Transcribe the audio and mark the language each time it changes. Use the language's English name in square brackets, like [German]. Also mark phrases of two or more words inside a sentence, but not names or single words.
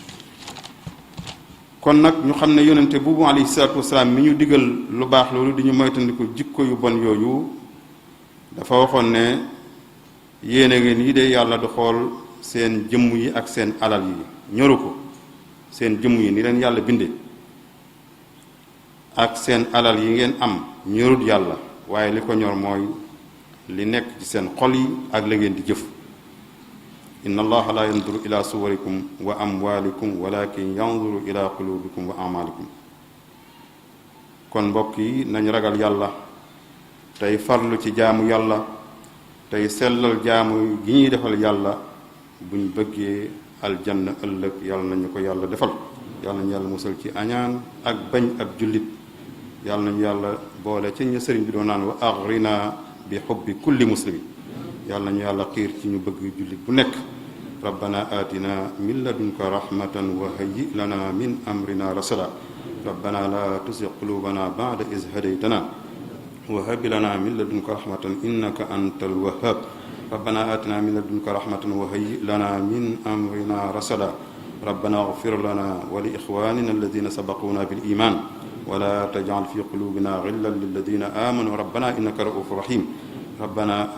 [Wolof] kon nag ñu xam ne yonente buubu [Arabic] عليه الصلاة والسلام [Wolof] mi ñu digal lu baax loolu di ñu moytandiku jikko yu bon yooyu dafa waxoon ne yéene ngeen yi de yàlla du xool seen jëmm yi ak seen alal yi ñoru ko seen jëmm yi ni leen yàlla binde ak seen alal yi ngeen am ñorut yàlla waaye li ko ñor mooy li nekk ci seen xol yi ak la ngeen di jëf [Arabic] إن الله لا ينظر إلى صوركم وأموالكم ولكن ينظر إلى قلوبكم وأعمالكم [Wolof] kon mbokk yi nañ ragal yàlla tey farlu ci jaamu yàlla tey sellal jaamu gi ñuy defal yàlla buñ bëggee aljanna ëllëg yàlla nañu ko yàlla defal yàlla nañu yàlla musal ci añaan ak bañ ab jullit yàlla nañu yàlla boole ci ñu sëriñ bi doon naan [Arabic] وأغرنا بحب كل muslimi [Wolof] yàlla nañu yàlla xiir ci ñu bëgg jullit bu nekk [Arabic] ربنا آتنا من لدنك رحمة وهيئ لنا من أمرنا رشدا ربنا لا تزغ قلوبنا بعد إذ هديتنا وهب لنا من لدنك رحمة إنك أنت الوهاب ربنا آتنا من لدنك رحمة وهيئ لنا من أمرنا رشدا ربنا اغفر لنا ولإخواننا الذين سبقونا بالإيمان ولا تجعل في قلوبنا غلا للذين آمنوا ربنا إنك رؤوف رحيم ربنا